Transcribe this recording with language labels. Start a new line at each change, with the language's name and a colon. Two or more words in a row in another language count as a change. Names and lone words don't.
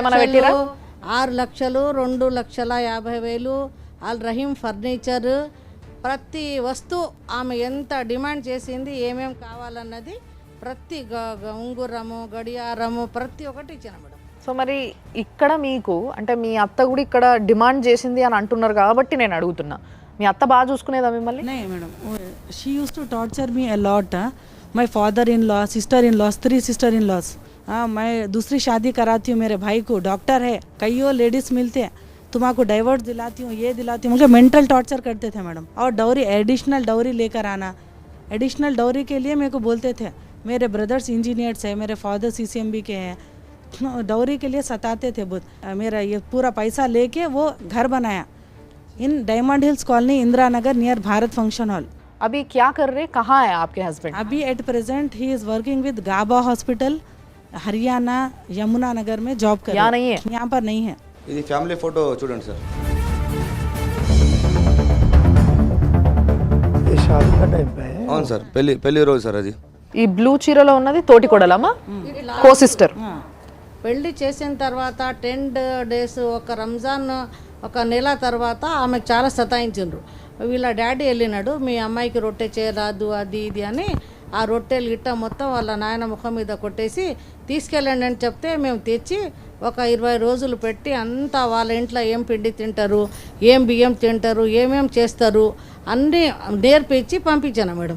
Telugu: 6 లక్షలు 2,50,50,000 ఆల్ రహీం ఫర్నిచర్ ప్రతి వస్తువు ఆమె ఎంత డిమాండ్ చేసింది, ఏమేం కావాలన్నది ప్రతి ఉంగురము, గడియారము ప్రతి ఒక్కటి ఇచ్చిన మేడం. సో మరి ఇక్కడ మీకు అంటే మీ అత్త కూడా ఇక్కడ డిమాండ్ చేసింది అని అంటున్నారు కాబట్టి నేను అడుగుతున్నా, మీ అత్త బాగా చూసుకునేదా మిమ్మల్ని?
English: नहीं madam, she used to torture me a lot. My father in law, sister in laws, 3 sister in laws.
Hindi: हाँ, मैं दूसरी शादी कराती हूँ, मेरे भाई को डॉक्टर है, कई और लेडीज़ मिलते हैं, तुम्हारा डाइवर्स दिलाती हूँ, ये दिलाती हूँ, मुझे
English: mental torture
Hindi: करते थे मैडम. और डॉरी,
English: additional dowry
Hindi: लेकर आना.
English: additional dowry
Hindi: के लिए मेरे को बोलते थे, मेरे
English: brothers engineers
Hindi: हैं, मेरे फादर CCMB के हैं, डॉरी के लिए सताते थे बहुत. मेरा ये पूरा पैसा लेके वो घर बनाया इन डायमंड हिल्स कॉलोनी, इंदिरा नगर, नियर भारत फंक्शन हॉल. अभी क्या कर रहे, कहाँ है आपके हस्बैंड?
English: अभी at present he is working with गाबा हॉस्पिटल, हरियाणा, यमुना नगर
Hindi: में जॉब कर यहाँ रहे नहीं हैं. यहाँ पर नहीं है.
Telugu: ఇది
English: family photo
Telugu: చూడండి సార్.
Hindi: ये शादी का टाइम पे है.
Telugu: అవును సార్, పెళ్లి రోజు సార్ అది. ఈ బ్లూ చీరలో ఉన్నది తోటి కొడలమ్మా,
English: co sister.
Telugu: పెళ్లి చేసిన తర్వాత 10 days ఒక రంజాన్ ఒక నెల తర్వాత ఆమెకు చాలా సతాయించిండ్రు. వీళ్ళ డాడీ వెళ్ళినాడు, మీ అమ్మాయికి రొట్టె చేయరాదు అది ఇది అని ఆ రొట్టెలు గిట్ట మొత్తం వాళ్ళ నాయన ముఖం మీద కొట్టేసి తీసుకెళ్ళండి అని చెప్తే మేము తెచ్చి ఒక 20 రోజులు పెట్టి అంతా వాళ్ళ ఇంట్లో ఏం పిండి తింటారు, ఏం బియ్యం తింటారు, ఏమేం చేస్తారు అన్నీ నేర్పించి పంపించాను మేడం.